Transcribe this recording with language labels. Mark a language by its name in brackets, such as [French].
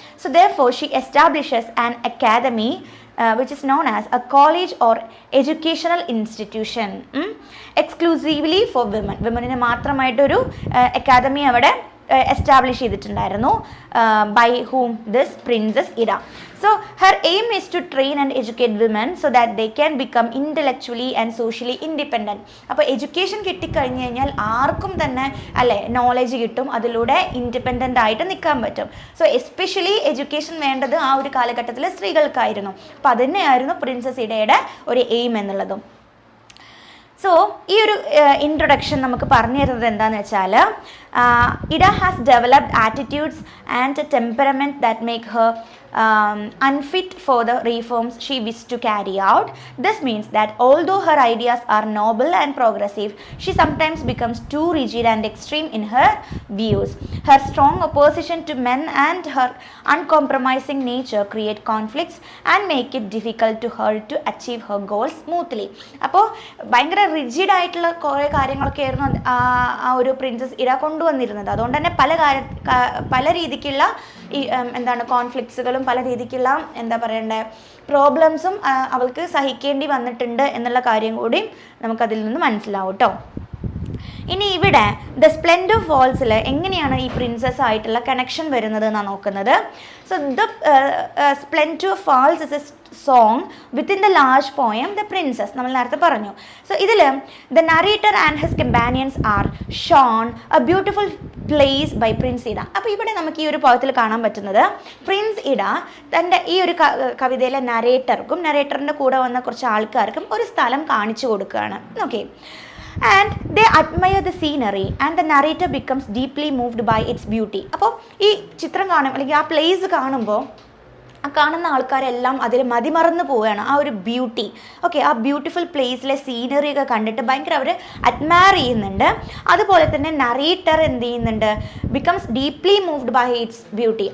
[English] So therefore she establishes an academy which is known as a college or educational institution exclusively for women. [Malayalam] വിമനിന് മാത്രമായിട്ടൊരു academy അവിടെ establish ചെയ്തിട്ടുണ്ടായിരുന്നു. [English] By whom? This princess Ida. So her aim is to train and educate women so that they can become intellectually and socially independent. [Malayalam] അപ്പോൾ education കിട്ടിക്കഴിഞ്ഞ് കഴിഞ്ഞാൽ ആർക്കും തന്നെ അല്ലേ knowledge കിട്ടും, അതിലൂടെ independent ആയിട്ട് നിൽക്കാൻ പറ്റും. സോ എസ്പെഷ്യലി എഡ്യൂക്കേഷൻ വേണ്ടത് ആ ഒരു കാലഘട്ടത്തിൽ സ്ത്രീകൾക്കായിരുന്നു. അപ്പോൾ അതുതന്നെയായിരുന്നു പ്രിൻസസ് ഇഡയുടെ ഒരു എയിം എന്നുള്ളതും. സോ ഈ ഒരു ഇൻട്രൊഡക്ഷൻ നമുക്ക് പറഞ്ഞു തരുന്നത് എന്താണെന്ന് വെച്ചാൽ, [English] Ida has developed attitudes and temperament that make her unfit for the reforms she wished to carry out. This means that although her ideas are noble and progressive, she sometimes becomes too rigid and extreme in her views. Her strong opposition to men and her uncompromising nature create conflicts and make it difficult to her to achieve her goals smoothly. [Malayalam] അപ്പോൾ ഭയങ്കര rigid ആയിട്ടുള്ള കുറേ കാര്യങ്ങളൊക്കെ ആയിരുന്നു ആ ഒരു princess ഇഡ കൊണ്ടുവന്നിരുന്നത്. അതുകൊണ്ട് തന്നെ പല രീതിക്കുള്ള ഈ കോൺഫ്ലിക്ട്സുകളും പല രീതിക്കുള്ള പ്രോബ്ലംസും അവൾക്ക് സഹിക്കേണ്ടി വന്നിട്ടുണ്ട് എന്നുള്ള കാര്യം കൂടി നമുക്കതിൽ നിന്ന് മനസ്സിലാവും കേട്ടോ. ഇനി ഇവിടെ ദ സ്പ്ലെൻഡർ ഫാൾസിൽ എങ്ങനെയാണ് ഈ പ്രിൻസസ് ആയിട്ടുള്ള കണക്ഷൻ വരുന്നത് എന്നാണ് നോക്കുന്നത്. [English] so the splendour falls is a song within the large poem the princess, [Malayalam] നമ്മൾ നേരത്തെ പറഞ്ഞു. [English] So ഇതിൽ the narrator and his companions are shown a beautiful place by prince Ida. [Malayalam] അപ്പോൾ ഇവിടെ നമുക്ക് ഈ ഒരു പോയത്തിൽ കാണാൻ പറ്റുന്നത് പ്രിൻസ് ഇഡ തൻ്റെ ഈ ഒരു കവിതയിലെ നരേറ്ററിൻ്റെ കൂടെ വന്ന കുറച്ച് ആൾക്കാർക്കും ഒരു സ്ഥലം കാണിച്ചു കൊടുക്കുകയാണ്. [English] Okay, and they admire the scenery and the narrator becomes deeply moved by its beauty. [Malayalam] അപ്പോൾ ഈ ചിത്രം അല്ലെങ്കിൽ ആ പ്ലേസ് കാണുമ്പോൾ ആ കാണുന്ന ആൾക്കാരെല്ലാം അതിൽ മതിമറന്ന് പോവുകയാണ് ആ ഒരു ബ്യൂട്ടി. ഓക്കെ, ആ ബ്യൂട്ടിഫുൾ പ്ലേസിലെ സീനറി ഒക്കെ കണ്ടിട്ട് ഭയങ്കര അവർ അഡ്മയർ ചെയ്യുന്നുണ്ട്. അതുപോലെ തന്നെ നറേറ്റർ എന്ത് ചെയ്യുന്നുണ്ട്, [English] Becomes deeply moved by its beauty.